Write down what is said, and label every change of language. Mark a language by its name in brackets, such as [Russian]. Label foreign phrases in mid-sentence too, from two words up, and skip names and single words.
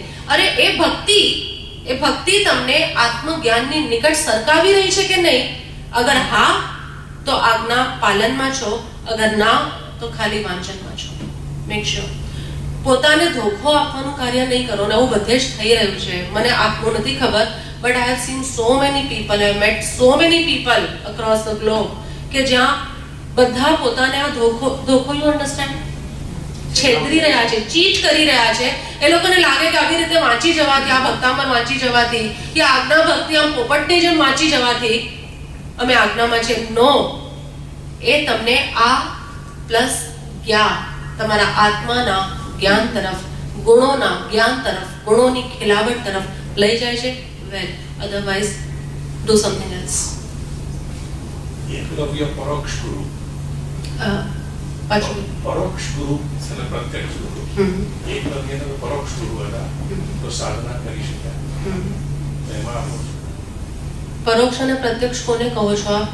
[Gujarati] અરે એ ભક્તિ તમને આત્મજ્ઞાનની નિકટ સરકાવી રહી છે કે નહીં? અગર હા તો આજ્ઞા પાલનમાં છો, અગર ના તો ખાલી વાંચનમાં છો. [English] Make sure [Gujarati] પોતાને ધોખો આપવાનું કાર્ય નહીં કરો. ને આવું બધે જ થઈ રહ્યું છે. મને આપનું નથી ખબર, [English] but I have seen so many people, I have met so many people across the globe [Gujarati] કે જ્યાં બધા પોતાને આ ધોખો [English] you understand [Gujarati] છેતરી રહ્યા છે, ચીટ કરી રહ્યા છે. એ લોકોને લાગે કે આવી રીતે વાંચી જવાથી, આ ભક્તામર વાંચી જવાથી, કે આજ્ઞા ભક્તિ આમ પોપટની જેમ વાંચી જવાથી અમે આજ્ઞામાં છે. નો, એ તમને આ પ્લસ જ્ઞાન, તમારા આત્માના જ્ઞાન તરફ, ગુણોના જ્ઞાન તરફ, ગુણોની ખિલાવટ તરફ લઈ જાય છે. [English] Well, otherwise do something else. [Gujarati] એકલવ્ય પરોક્ષ ગુરુ, પાછું પરોક્ષ ગુરુ અને પ્રત્યક્ષ ગુરુ. એકલવ્યને પરોક્ષ ગુરુ હતા તો સાધના કરી શક્યા. એમાં આપણું પરોક્ષ અને પ્રત્યક્ષ કોને કહો છો આપ?